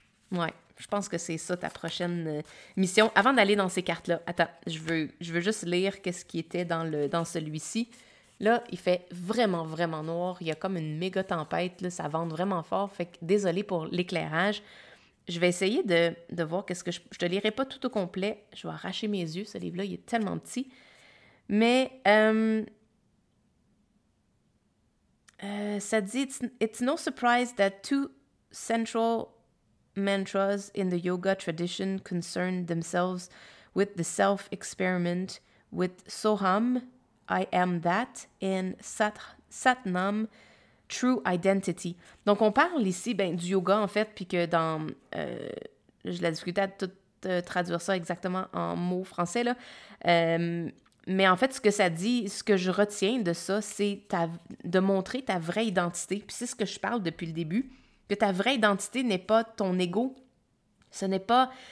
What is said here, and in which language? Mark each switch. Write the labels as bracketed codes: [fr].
[fr] Ouais, je pense que c'est ça ta prochaine mission. Avant d'aller dans ces cartes-là, attends, je veux juste lire qu'est-ce qui était dans celui-ci. Là, il fait vraiment, vraiment noir. Il y a comme une méga tempête, là, ça vente vraiment fort. Fait que désolé pour l'éclairage. je vais essayer de voir qu'est-ce que je te lirai pas tout au complet. Je vais arracher mes yeux, ce livre-là, il est tellement petit. Mais ça dit, [en] it's no surprise that two central mantras in the yoga tradition concern themselves with the self-experiment, with Soham, I am that, and Satnam, true identity. [fr] Donc, on parle ici du yoga, en fait, puis que dans... j'ai la difficulté à tout traduire ça exactement en mots français, là. Mais en fait, ce que ça dit, ce que je retiens de ça, c'est de montrer ta vraie identité. Puis c'est ce que je parle depuis le début, que ta vraie identité n'est pas ton ego. Ce n'est pas...